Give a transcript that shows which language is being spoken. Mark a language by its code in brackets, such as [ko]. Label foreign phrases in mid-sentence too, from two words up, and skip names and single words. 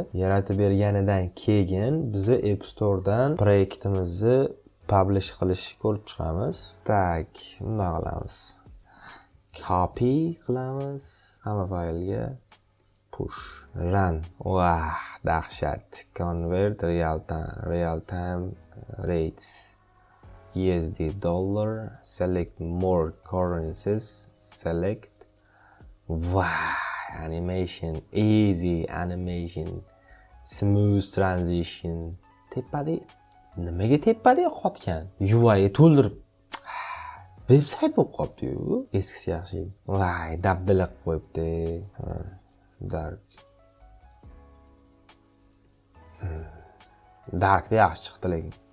[uz] Yaratib berganidan keyin biz App Storedan proyektimizni publish qilishni ko'rib chiqamiz. Tak, bunday qilamiz. Copy qilamiz hamma faylga, push, run. Vah, dahshat. [en] Convert real time rates. USD dollar, select more currencies, select. Vah, animation, easy animation, smooth transition. [uz] Nimaga tepadi qotgan? UI to'ldirib veb-sayt bo'lib qolibdi-yu. Eskisi yaxshi edi. Voy, dabdala qilib qo'yibdi. Dark. Darkda yaxshi chiqdi lekin.